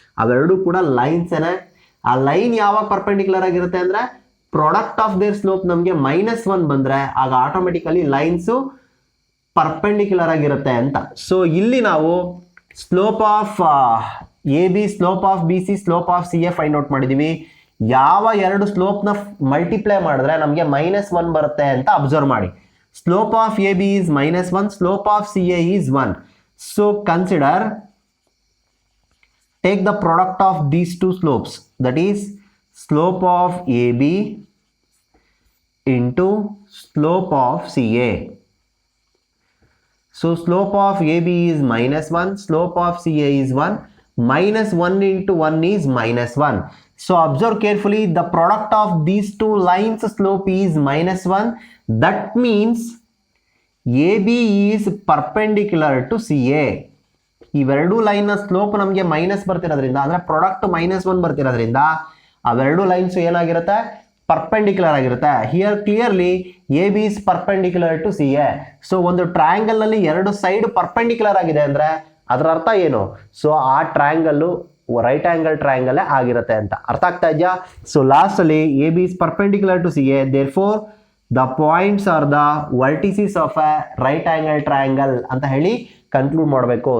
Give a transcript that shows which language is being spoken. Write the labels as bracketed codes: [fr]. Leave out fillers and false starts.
[kn] ಅವೆರಡು ಕೂಡ ಲೈನ್ಸ್ ಏನೇ. ಆ ಲೈನ್ ಯಾವಾಗ ಪರ್ಪೆಂಡಿಕ್ಯುಲರ್ ಆಗಿರುತ್ತೆ ಅಂದ್ರೆ ಪ್ರಾಡಕ್ಟ್ ಆಫ್ ದೇರ್ ಸ್ಲೋಪ್ ನಮಗೆ -1 ಬಂದ್ರೆ ಆಗ ಆಟೋಮೆಟಿಕಲಿ ಲೈನ್ಸು ಪರ್ಪೆಂಡಿಕ್ಯುಲರ್ ಆಗಿರುತ್ತೆ ಅಂತ. ಸೊ ಇಲ್ಲಿ ನಾವು slope of AB, slope of BC, slope of CA find out ಮಾಡಿದೀವಿ. ಯಾವ ಎರಡು ಸ್ಲೋಪ್ನ ಮಲ್ಟಿಪ್ಲೈ ಮಾಡಿದ್ರೆ ನಮಗೆ -1 ಬರುತ್ತೆ ಅಂತ ಅಬ್ಸರ್ವ್ ಮಾಡಿ. [en] Slope of AB is -1, slope of CA is 1. So consider, take the product of these two slopes, that is slope of AB into slope of CA. So slope of AB is -1, slope of CA is 1. -1 into 1 is -1. So observe carefully, the product of these two lines slope is -1. That means AB is perpendicular to CA. [kn] ಇವೆರಡು line ನ slope ನಮಗೆ minus ಬರ್ತಿರೋದ್ರಿಂದ, ಅಂದ್ರೆ product -1 ಬರ್ತಿರೋದ್ರಿಂದ ಅವೆರಡು lines ಏನಾಗಿರುತ್ತೆ, perpendicular ಆಗಿರುತ್ತೆ. [en] Here clearly AB is perpendicular to CA. [kn] So ಒಂದು triangle ನಲ್ಲಿ ಎರಡು ಸೈಡ್ ಪರ್ಪೆಂಡಿಕ್ಯುಲರ್ ಆಗಿದೆ ಅಂದ್ರೆ ಅದರ ಅರ್ಥ ಏನು? ಸೊ ಆ ಟ್ರಯಾಂಗಲ್ ರೈಟ್ ಆಂಗಲ್ ಟ್ರಯಾಂಗಲ್ ಆಗಿರುತ್ತೆ ಅಂತ. ಅರ್ಥ ಆಗ್ತಾ ಇದೆಯಾ? ಸೊ ಲಾಸ್ಟ್ ಅಲ್ಲಿ [en] AB is perpendicular to CA, therefore the points are the vertices of a right angle triangle [kn] ಅಂತ ಹೇಳಿ ಕನ್ಕ್ಲೂಡ್ ಮಾಡಬೇಕು.